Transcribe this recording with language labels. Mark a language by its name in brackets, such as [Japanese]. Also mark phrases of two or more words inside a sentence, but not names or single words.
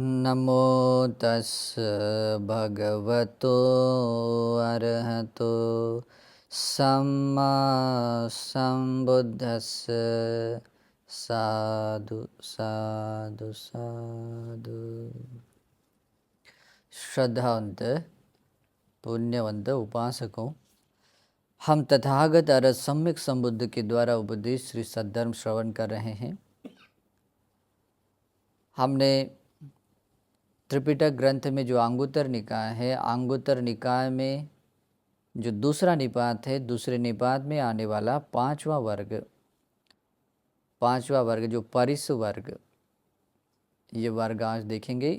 [Pali] नमो तस् भगवतो अरहतो सम्मा संबुद्धस्स साधु साधु साधु। [Hindi] श्रद्धावंत पुण्यवंत उपासकों, हम तथागत अरहत सम्यक संबुद्ध के द्वारा उपदेश श्री सद्धर्म श्रवण कर रहे हैं। हमने त्रिपिटक ग्रंथ में जो अंगुत्तर निकाय है, अंगुत्तर निकाय में जो दूसरा निपात है, दूसरे निपात में आने वाला पांचवा वर्ग जो परिस वर्ग, ये वर्ग आज देखेंगे।